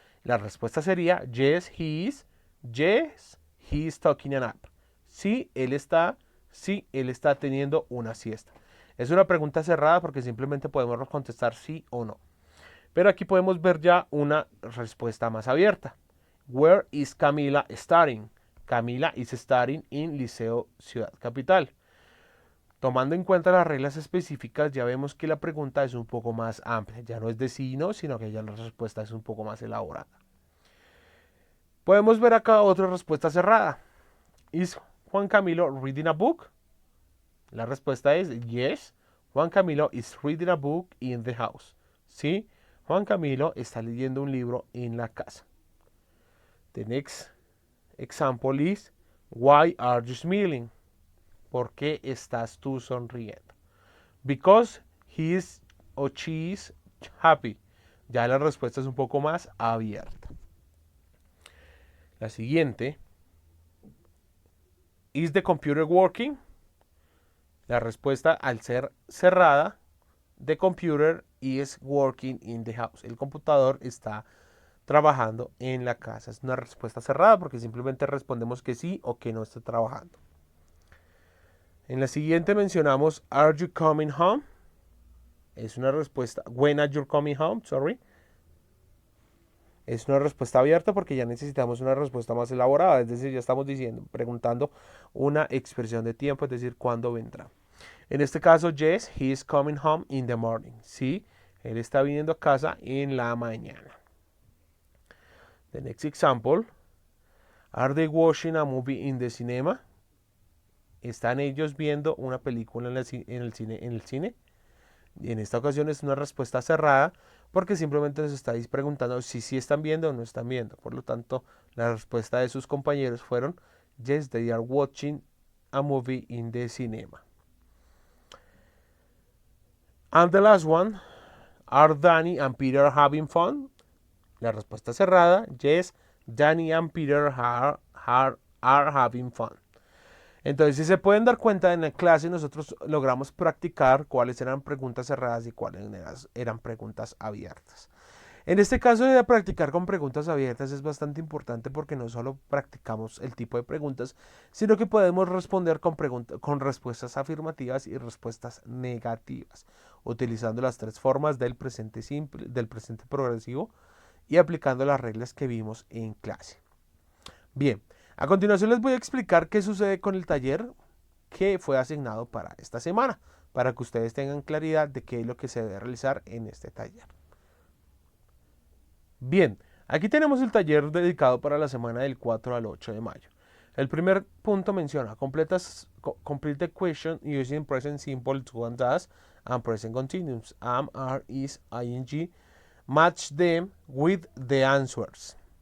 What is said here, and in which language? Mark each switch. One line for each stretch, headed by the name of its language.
Spanish: La respuesta sería,
English: yes, he is. Yes, he is taking a nap.
Spanish: Sí, él está teniendo una siesta. Es una pregunta cerrada porque simplemente podemos contestar sí o no. Pero aquí podemos ver ya una respuesta más abierta.
English: Where is Camila studying? Camila is studying in Liceo Ciudad Capital.
Spanish: Tomando en cuenta las reglas específicas, ya vemos que la pregunta es un poco más amplia. Ya no es de sí y no, sino que ya la respuesta es un poco más elaborada. Podemos ver acá otra respuesta cerrada.
English: ¿Is Juan Camilo reading a book?
Spanish: La respuesta es yes.
English: Juan Camilo is reading a book in the house.
Spanish: Sí, Juan Camilo está leyendo un libro en la casa.
English: The next example is why are you smiling?
Spanish: ¿Por qué estás tú sonriendo?
English: Because he is or she is happy.
Spanish: Ya la respuesta es un poco más abierta. La siguiente.
English: Is the computer working?
Spanish: La respuesta, al ser cerrada,
English: the computer is working in the house.
Spanish: El computador está trabajando en la casa. Es una respuesta cerrada porque simplemente respondemos que sí o que no está trabajando. En la siguiente mencionamos
English: are you coming home?
Spanish: Es una respuesta.
English: When are you coming home? Sorry.
Spanish: Es una respuesta abierta porque ya necesitamos una respuesta más elaborada. Es decir, ya estamos preguntando una expresión de tiempo, es decir, ¿cuándo vendrá? En este caso,
English: yes, he is coming home in the morning.
Spanish: Sí, él está viniendo a casa en la mañana.
English: The next example. Are they watching a movie in the cinema?
Spanish: ¿Están ellos viendo una película en el cine? Y en esta ocasión es una respuesta cerrada porque simplemente nos estáis preguntando si sí están viendo o no están viendo. Por lo tanto, la respuesta de sus compañeros fueron
English: yes, they are watching a movie in the cinema. And the last one, are Danny and Peter having fun?
Spanish: La respuesta cerrada,
English: yes, Danny and Peter are having fun.
Spanish: Entonces, si se pueden dar cuenta, en la clase nosotros logramos practicar cuáles eran preguntas cerradas y cuáles eran preguntas abiertas. En este caso de practicar con preguntas abiertas es bastante importante porque no solo practicamos el tipo de preguntas, sino que podemos responder con respuestas afirmativas y respuestas negativas, utilizando las tres formas del presente simple, del presente progresivo y aplicando las reglas que vimos en clase. Bien, a continuación les voy a explicar qué sucede con el taller que fue asignado para esta semana, para que ustedes tengan claridad de qué es lo que se debe realizar en este taller. Bien, aquí tenemos el taller dedicado para la semana del 4 al 8 de mayo. El primer punto menciona
English: complete the question using present simple to and does and present continuous. Am, are, is, ing. Match them with the answers.